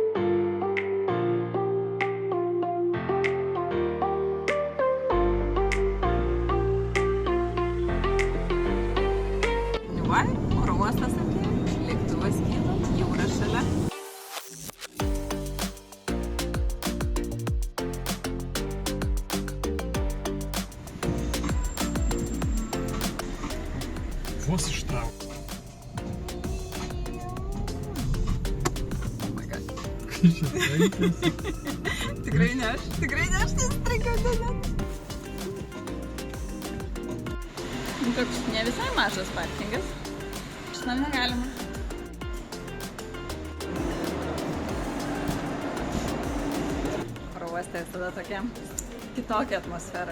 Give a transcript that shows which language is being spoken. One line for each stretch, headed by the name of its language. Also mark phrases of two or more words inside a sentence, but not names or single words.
Lithuanian: Va, oro uostas atėjo, lėktuvas kyla, jūra šalia. Vos ištrauk.
English: Oh my god.
Lithuanian: Kai čia trankėsi. Tikrai ne aš trankiau ten. Toks ne visai mažas parkingas. Šitam negalima. Oro uoste visada tokia kitokia atmosfera.